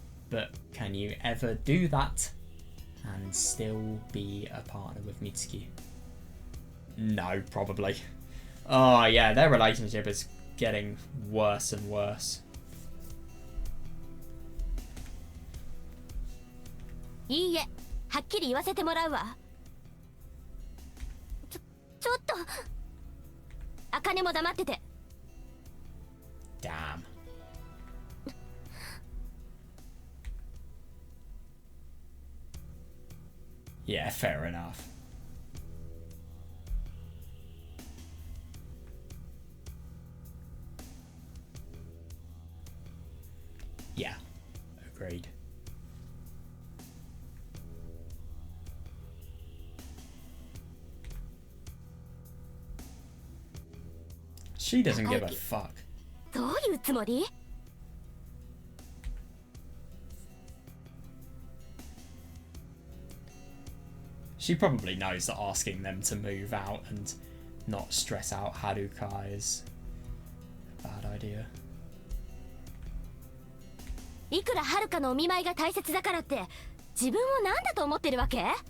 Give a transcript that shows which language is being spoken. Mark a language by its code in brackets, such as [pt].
[en] But can you ever do that and still be a partner with Mitsuki? No, probably. Oh yeah, their relationship is getting worse and worse. [ja] いいえ、はっきり言わせてもらうわ。ちょっと。茜も黙ってて。 [en] Damn. Yeah, fair enough. Yeah, agreed. She doesn't give a fuck. [ja] どういうつもり? [en] She probably knows that asking them to move out and not stress out Haruka is a bad idea. [ja] いくらはるかのお見舞いが大切だからって自分を何だと思ってるわけ?